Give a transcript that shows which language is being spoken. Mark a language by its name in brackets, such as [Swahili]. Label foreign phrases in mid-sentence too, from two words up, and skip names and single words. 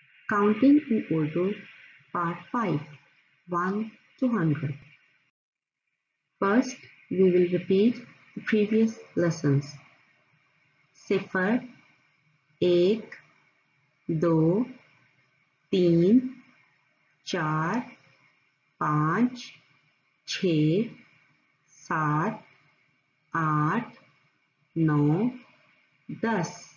[English] Counting in Urdu, Part 5, 1 to 100. First, we will repeat the previous lessons. [Urdu] صفر، ایک، دو، تین، چار، پانچ، چھ، سات، آٹھ، نو, 10,